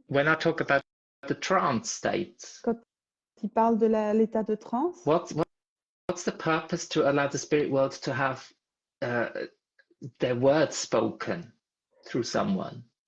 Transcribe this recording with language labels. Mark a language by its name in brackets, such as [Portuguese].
[English] When I talk about the trance state, [French] quand il parle de l'état de transe, [English] what's the purpose to allow the spirit world to have their words spoken through someone?